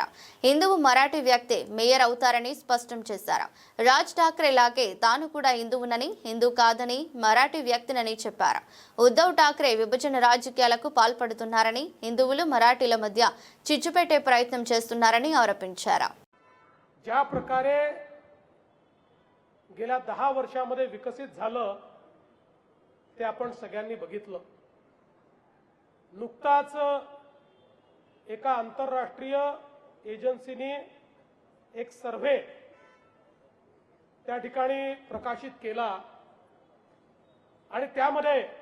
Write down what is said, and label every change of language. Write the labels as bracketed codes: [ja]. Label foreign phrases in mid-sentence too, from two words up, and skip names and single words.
[te] హిందువు మరాఠీ వ్యక్తి మేయర్ అవుతారని స్పష్టం చేశారు. రాజ్ ఠాక్రే లాగే తాను కూడా హిందువునని, హిందూ కాదని మరాఠీ వ్యక్తినని చెప్పారు. ఉద్ధవ్ ఠాక్రే విభజన రాజకీయాలకు పాల్పడుతున్నారని, హిందువులు మరాఠీల మధ్య చిచ్చు పెట్టే ప్రయత్నం చేస్తున్నారని आरोपिంచారు. [mr] ज्या प्रकारे गेल्या 10 वर्षांमध्ये विकसित झालं ते आपण सगळ्यांनी बघितलं. नुकताच एका आंतरराष्ट्रीय एजन्सीने एक सर्व्हे त्या ठिकाणी प्रकाशित केला आणि त्यामध्ये